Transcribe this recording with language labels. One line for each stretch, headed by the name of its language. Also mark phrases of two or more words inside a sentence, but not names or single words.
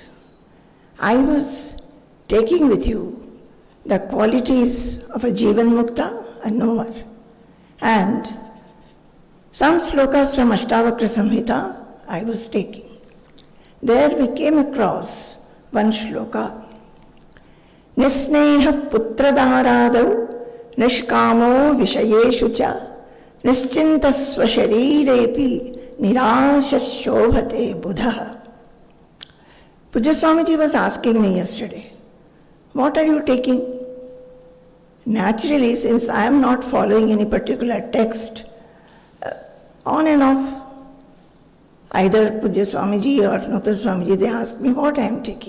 English: I was taking with you the qualities of a
Sanskrit: Jivan Mukta,
English: a knower, and some slokas from Ashtavakra Samhita I was taking. There we came across one shloka.
Sanskrit: Nisneha putradharadau nishkamo vishayeshu cha nischintasva sharirepi nirashashobhate buddha.
English: Pujya Swamiji was asking me yesterday, what are you taking? Naturally, since I am not following any particular text, on and off, either Pujya Swamiji or Nutha Swamiji, they ask me what I am taking.